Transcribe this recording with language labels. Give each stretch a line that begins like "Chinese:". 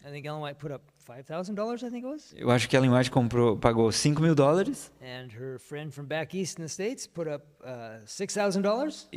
English: I think Ellen White put up $5,000, I think it was.
Portuguese: Eu acho que Ellen White pagou $5.000.
English: And her friend from back east in the States put up $6,000.